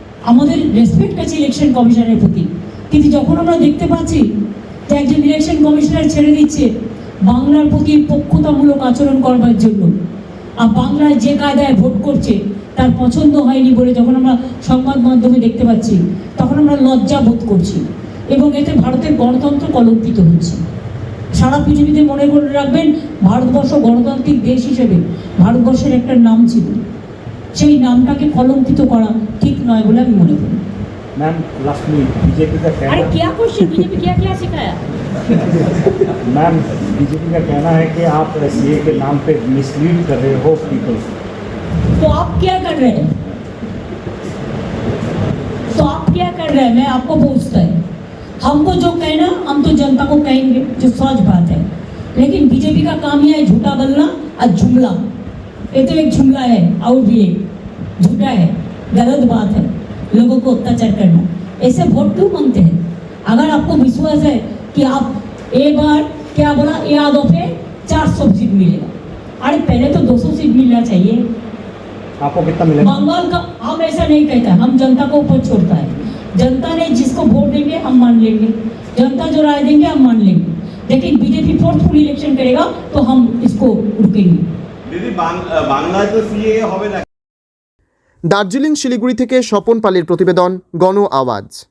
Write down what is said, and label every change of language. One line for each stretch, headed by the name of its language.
Bangla: আমাদের রেসপেক্ট আছে ইলেকশন কমিশনের প্রতি, কিন্তু যখন আমরা দেখতে পাচ্ছি যে একজন ইলেকশন কমিশনার ছেড়ে দিচ্ছে বাংলার প্রতি পক্ষতামূলক আচরণ করবার জন্য, আর বাংলায় যে কায়দায় ভোট করছে তার পছন্দ হয়নি বলে যখন আমরা সংবাদ মাধ্যমে দেখতে পাচ্ছি, তখন আমরা লজ্জা বোধ করছি এবং এতে ভারতের গণতন্ত্র কলঙ্কিত হচ্ছে। সারা পৃথিবীতে মনে করে রাখবেন, ভারতবর্ষ গণতান্ত্রিক দেশ হিসেবে ভারতবর্ষের একটা নাম ছিল, সেই নামটাকে কলঙ্কিত করা ঠিক নয় বলে আমি মনে করি।
Hindi: मैम लास्ट में बीजेपी का कहना, अरे क्या क्वेश्चन, बीजेपी क्या क्या सिखाया? मैम बीजेपी का कहना है कि आप सीए के नाम पे मिसलीड कर रहे हो पीपल। तो आप क्या कर रहे हैं? तो आप क्या कर रहे हैं? मैं आपको पूछता है। हमको जो कहना, हम तो जनता को कहेंगे, जो सच बात है। लेकिन बीजेपी का काम यह है झूठा बोलना और जुमला। ये तो एक जुमला है और भी एक झूठा है, गलत बात है, लोगों को अत्याचार करना। ऐसे वोट क्यों मांगते हैं? अगर आपको विश्वास है कि आप एक बार क्या बोला, यादों पे 400 सीट मिलेगा, अरे पहले तो 200 सीट मिलना चाहिए। आपको कितना मिलेगा? बंगाल का हम ऐसा नहीं कहता, हम जनता को ऊपर छोड़ता है। जनता ने जिसको वोट देंगे हम मान लेंगे, जनता जो राय देंगे हम मान लेंगे। लेकिन बीजेपी फोर्सफुल इलेक्शन करेगा तो हम इसको रुकेंगे।
Bangla: दीदी बांग्लाয় তো সিএ হবে না। দার্জিলিং শিলিগুড়ি থেকে স্বপন পালের প্রতিবেদন, গণ আওয়াজ।